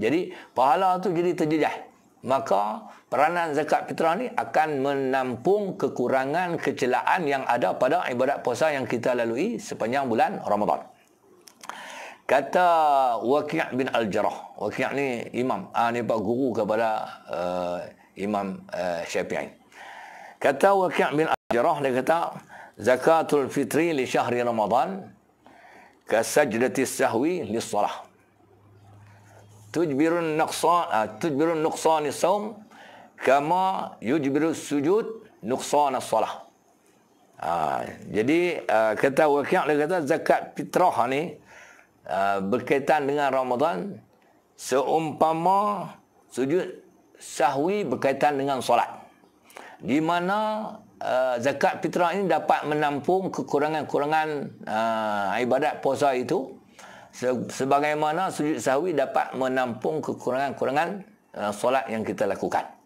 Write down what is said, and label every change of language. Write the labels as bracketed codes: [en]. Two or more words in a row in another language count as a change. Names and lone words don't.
[ms] Jadi pahala tu jadi terjejah. Maka peranan zakat fitrah ni akan menampung kekurangan, kecelaan yang ada pada ibadat puasa yang kita lalui sepanjang bulan Ramadan. Kata Waqi' bin Al-Jarrah. Waqi' ni imam. Ni pak guru kepada Imam Syafi'i. Kata Waqi' bin Al-Jarrah, dia kata, [ar] زكاة الفطر لشهر رمضان كسجدة السهو للصلاة. تجبر نقصان الصوم كما يجبر السجود نقصان الصلاة. [ms] Jadi kata Waqi' dia kata zakat fitrah ni berkaitan dengan Ramadan seumpama sujud sahwi berkaitan dengan solat, di mana zakat fitrah ini dapat menampung kekurangan-kurangan ibadat puasa itu, sebagaimana sujud sahwi dapat menampung kekurangan-kurangan solat yang kita lakukan.